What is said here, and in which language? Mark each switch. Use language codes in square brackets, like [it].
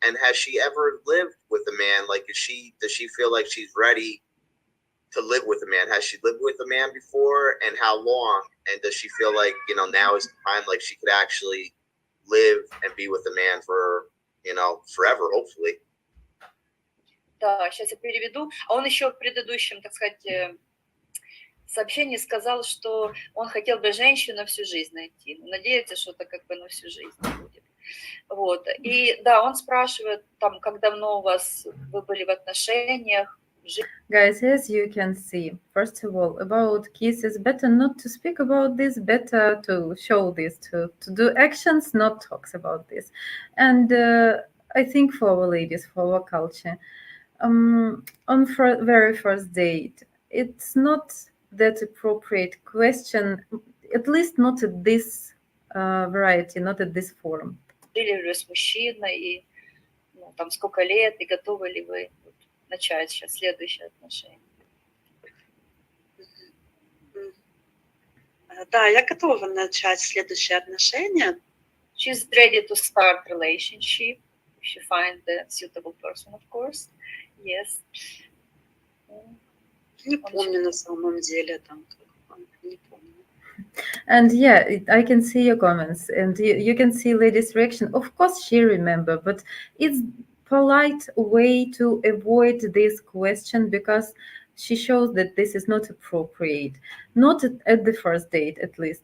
[en] And has she ever lived with a man? Like, does she feel like she's ready to live with a man? Has she lived with a man before, and how long? And does she feel like, you know, now is the time, like she could actually live and be with a man for, you know, forever, hopefully? [ru] Да, сейчас я переведу. А он еще в предыдущем, так сказать, сообщении сказал, что он хотел бы женщину на всю жизнь найти. Надеется, что это как бы на всю жизнь будет. Вот. И да, он спрашивает, там, как давно вы были в отношениях. [en] Guys, as you can see, first of all, about kisses, better not to speak about this, better to show this, to do actions, not talks about this. And I think for our ladies, for our culture, on very first date, it's not that appropriate question, at least not at this variety, not at this form. [ru] Жили ли с мужчиной, и ну, там сколько лет, и готовы ли вы начать сейчас следующие отношения? Да, я готова начать следующие отношения. [en] She's ready to start relationship if she find the suitable person, of course. Yes. [ru] Не помню на самом деле там, не помню. [en] And yeah, I can see your comments, and you can see ladies' reaction. Of course, she remember, but it's polite way to avoid this question because she shows that this is not appropriate, not at the first date at least.